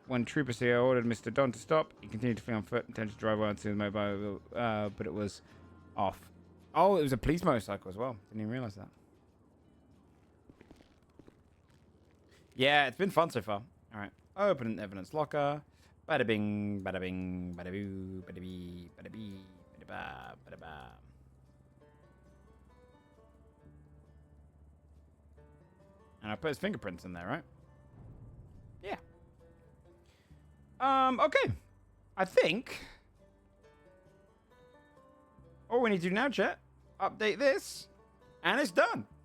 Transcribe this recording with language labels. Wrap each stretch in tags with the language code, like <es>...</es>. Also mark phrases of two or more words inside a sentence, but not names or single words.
<en>When Trooper Seal ordered Mr. Don to stop, he continued to flee on foot, intended to drive well into the mobile, but it was off. Oh, it was a police motorcycle as well. Didn't even realize that. Yeah, it's been fun so far. All right. Open evidence locker. Bada bing, bada bing, bada boo, bada bee, bada bee, bada ba, bada ba. And I put his fingerprints in there, right? Yeah. Okay. I think all we need to do now, chat, update this, and it's done.</en>